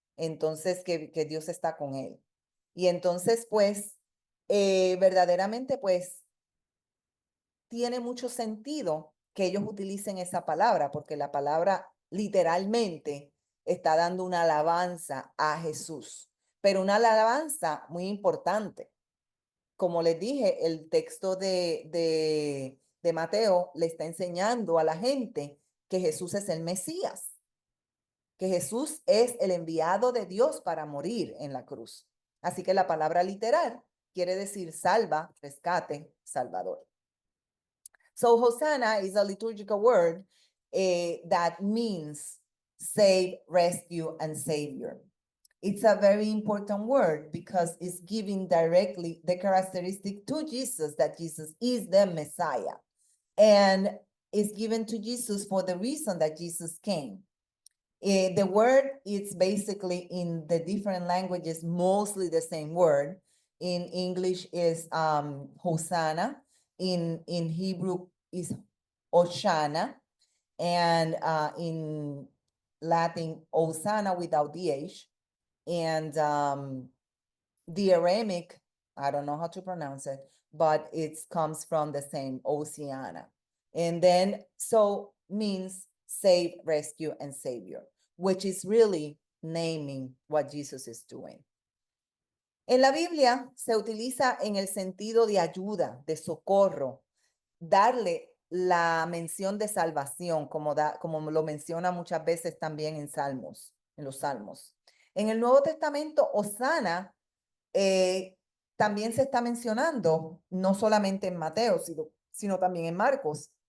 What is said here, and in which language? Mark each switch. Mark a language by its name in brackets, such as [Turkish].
[Spanish] Entonces, que Dios está con él. Y entonces, pues, verdaderamente, pues, tiene mucho sentido que ellos utilicen esa palabra, porque la palabra literalmente está dando una alabanza a Jesús, pero una alabanza muy importante. Como les dije, el texto de de Mateo le está enseñando a la gente que Jesús es el Mesías, que Jesús es el enviado de Dios para morir en la cruz. Así que la palabra literal quiere decir salva, rescate, salvador. [English] So Hosanna is a liturgical word that means save, rescue, and savior. It's a very important word because it's giving directly the characteristic to Jesus that Jesus is the Messiah. And it's given to Jesus for the reason that Jesus came. The word is basically in the different languages, mostly the same word. In English is Hosanna. In Hebrew is Hoshana. And in Latin, Hosanna without the H. And the Aramaic, I don't know how to pronounce it, but it comes from the same Oceana. And then, so means save, rescue, and savior, which is really naming what Jesus is doing. [Spanish] En la Biblia se utiliza en el sentido de ayuda, de socorro, darle la mención de salvación, como lo menciona muchas veces también en Salmos, en los Salmos. En el Nuevo Testamento, Hosana también se está mencionando, no solamente en Mateo, sino también en Marcos.